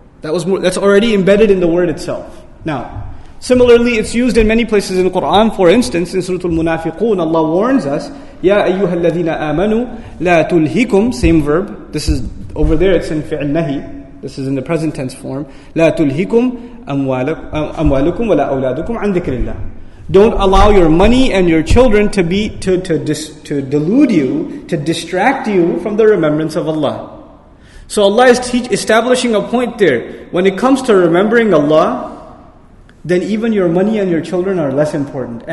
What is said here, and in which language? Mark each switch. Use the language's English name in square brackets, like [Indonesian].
[English] That's already embedded in the word itself. Now, similarly, it's used in many places in the Quran. For instance, in Surah Al-Munafiqun, Allah warns us, [Arabic] Ya ayyuha alladhina amanu, la tulhikum, [English] same verb. This is, over there it's in fi'l nahi. This is in the present tense form. [Arabic] لا تلهكم أموالكم ولا أولادكم عن ذكر الله. [English] Don't allow your money and your children to delude you, to distract you from the remembrance of Allah. So Allah is establishing a point there. When it comes to remembering Allah, then even your money and your children are less important.